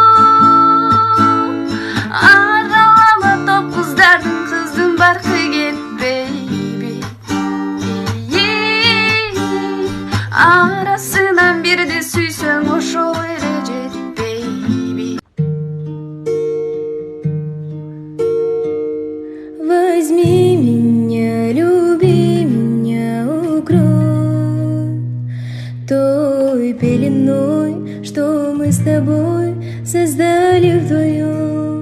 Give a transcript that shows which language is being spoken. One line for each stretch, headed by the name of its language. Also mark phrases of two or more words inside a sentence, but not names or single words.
Kyrgyz: Аралама топ кыздын баркы кетпейби, арасынан бирди сүйсөң ошол эле жетпейби.
Russian: Возьми меня, люби меня, укрой той пеленой, что мы с тобой создали вдвоем.